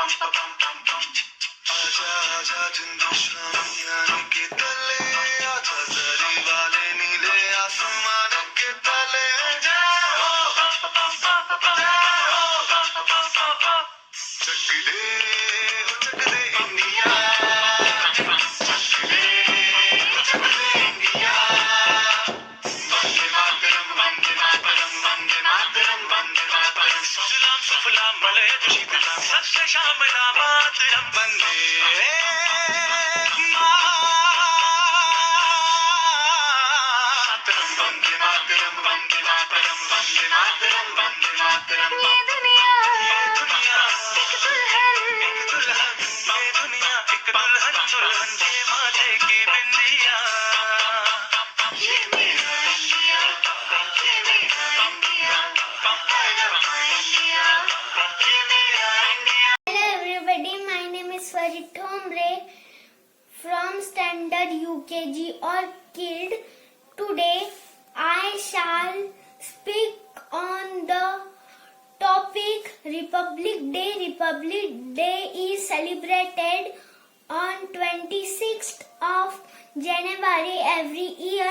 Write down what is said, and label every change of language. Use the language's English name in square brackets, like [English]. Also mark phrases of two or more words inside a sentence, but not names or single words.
[Hindi] आजा आजा झुंझुन शामियाने के तले, आजा जरी वाले नीले आसमान के तले, जाओ चक दे इंडिया, चक दे इंडिया, [Sanskrit] वंदे मातरम वंदे मातरम वंदे मातरम वंदे मातरम, सुजलाम सुफलाम मलयज शीतलाम सस्य श्यामलाम मातरम, वंदे मातरम वंदे मातरम वंदे मातरम वंदे मातरम वंदे मातरम। [Hindi] ये दुनिया ये दुनिया एक दुल्हन एक दुल्हन, ये दुनिया एक दुल्हन, दुल्हन के माथे की बिंदिया, ये मेरा इंडिया, ये मेरा इंडिया, [English] I love my India, [Hindi] ये मेरा इंडिया। [English] Hello everybody, my name is Farid Thomre from Standard UKG or Kid. Today I shall speak on the topic Republic Day. Republic Day is celebrated on 26th of January every year.